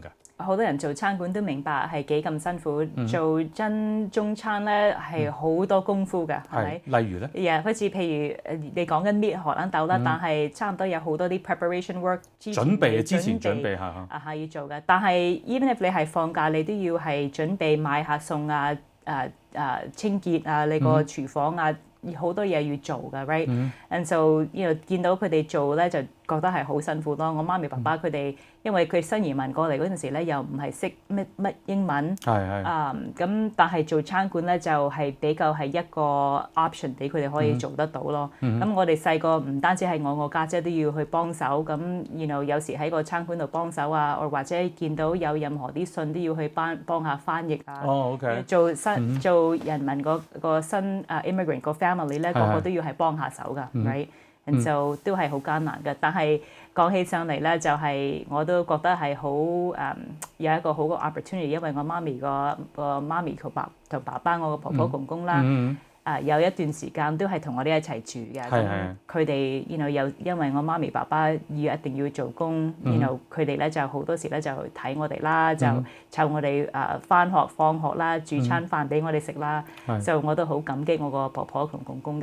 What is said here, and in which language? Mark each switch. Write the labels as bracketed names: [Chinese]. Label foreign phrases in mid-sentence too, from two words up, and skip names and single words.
[Cantonese] 好多人做餐館都明白係幾咁辛苦，做真中餐咧係好多功夫嘅，係咪？例如咧？好似譬如你講緊搣荷蘭豆啦，但係差唔多有好多啲 [English] preparation work [Cantonese] 之前準備係要做嘅。但係 [English] even if [Cantonese] 你係放假，你都要係準備買下餸清潔啊，你個廚房啊。好多嘢要做㗎 ， [English] right？And so [Cantonese] 見到佢哋做咧，就覺得係好辛苦咯。我媽咪爸爸佢哋，因為佢新移民過嚟嗰陣時咧，又唔係識乜英文，咁但係做餐館咧就係比較係一個 option 俾佢哋可以做得到咯。咁我哋細個唔單止係我家姐都要去幫手，咁有時喺個餐館度幫手啊，或者見到有任何啲信都要去幫下翻譯啊。做人民個新immigrant 個family 咧，個個都要係幫下手㗎 ， [English] right？And so [Cantonese] 都係好艱難嘅。但係講起上嚟咧，就係我都覺得係好有一個好嘅 opportunity，因為我媽咪個媽咪同爸爸，我個婆婆公公啦。有一段時間都係同我哋一齊住嘅，佢哋又因為我媽咪爸爸一定要做工，佢哋咧就好多時咧就睇我哋啦，就湊我哋返學放學啦，煮餐飯俾我哋食啦，就我都好感激我個婆婆同公公嘅。